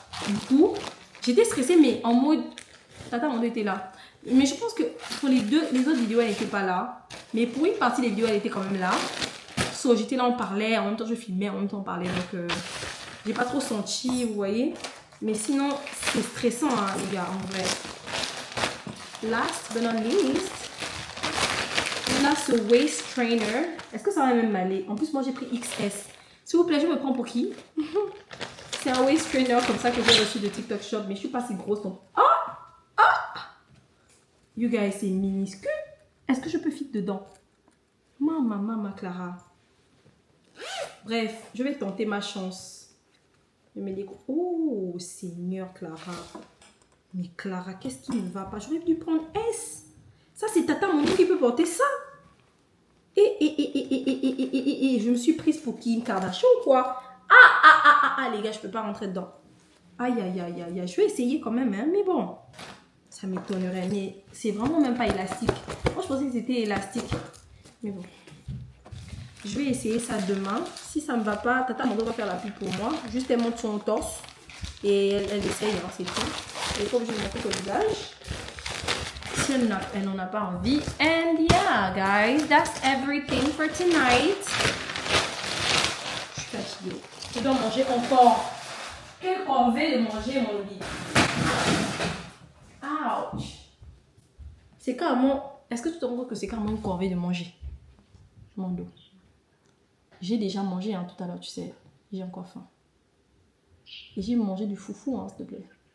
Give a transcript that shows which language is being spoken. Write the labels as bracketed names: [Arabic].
[French] Du coup, j'étais stressée, mais en mode... Tata Mondo était là. Mais je pense que pour les autres vidéos, elle n'était pas là. Mais pour une partie des vidéos, elle était quand même là. So, j'étais là, on parlait. En même temps, je filmais, en même temps, on parlait. Donc, j'ai pas trop senti, vous voyez. Mais sinon, c'est stressant, hein, les gars, en vrai. [English] Last but not least, [French] on a ce waist trainer. Est-ce que ça va même m'aller? En plus, moi, j'ai pris XS. S'il vous plaît, je me prends pour qui? C'est un waist trainer comme ça que j'ai reçu de TikTok Shop. Mais je suis pas si grosse, donc... [English] You guys, [French] c'est minuscule. Est-ce que je peux fit dedans? Maman, Clara. Bref, je vais tenter ma chance. Je me dis, oh, Seigneur, Clara. Mais Clara, qu'est-ce qui ne va pas? J'aurais dû prendre S. Ça, c'est Tata Mondo qui peut porter ça. Et je me suis prise pour Kim Kardashian ou quoi? Ah, les gars, je peux pas rentrer dedans. Aïe, aïe, aïe, aïe, aïe. Je vais essayer quand même, hein, mais bon. Ça m'étonnerait, mais c'est vraiment même pas élastique. Moi, je pensais que c'était élastique. Mais bon. Je vais essayer ça demain. Si ça ne me va pas, Tata Mondo va faire la pub pour moi. Juste elle monte son torse. Et elle essaye, hein, c'est tout. Elle n'est pas obligée de montrer son visage. Si elle n'en a pas envie. [English] And yeah, guys, that's everything for tonight. [French] Je suis fatiguée. Je dois manger encore. Quelle corvée de manger, mon lit. Ouch. C'est carrément... Est-ce que tu te rends compte que c'est carrément une corvée de manger? Mon dos. J'ai déjà mangé hein, tout à l'heure, tu sais. J'ai encore faim. Et j'ai mangé du foufou, hein, s'il te plaît.